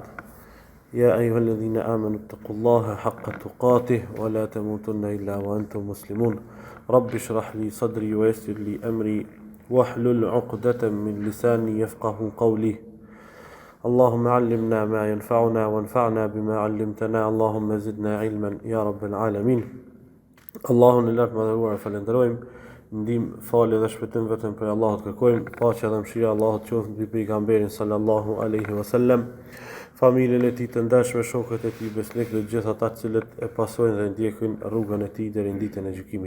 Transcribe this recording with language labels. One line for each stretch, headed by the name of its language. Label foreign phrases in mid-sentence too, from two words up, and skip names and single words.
Arabic: يا أيها الذين آمنوا اتقوا الله حق تقاته ولا تموتن إلا وأنتم مسلمون. رب اشرح لي صدري ويسر لي أمري واحلل عقدة من لساني يفقهوا قولي. اللهم علمنا ما ينفعنا وانفعنا بما علمتنا اللهم زدنا علما يا رب العالمين.
Albanian: Allahun e lartë madhëruar e falenderojmë, ndihmë, falë dhe shpëtim vetëm për Allahut kërkojmë, paqja dhe mëshira e Allahut qoftë mbi pejgamberin
Arabic: صلى الله عليه وسلم,
Albanian: familjen e tij të ndershme, shokët e tij besnik dhe gjithë ata të cilët e pasojnë dhe ndjekin rrugën e tij deri në ditën e gjykimit.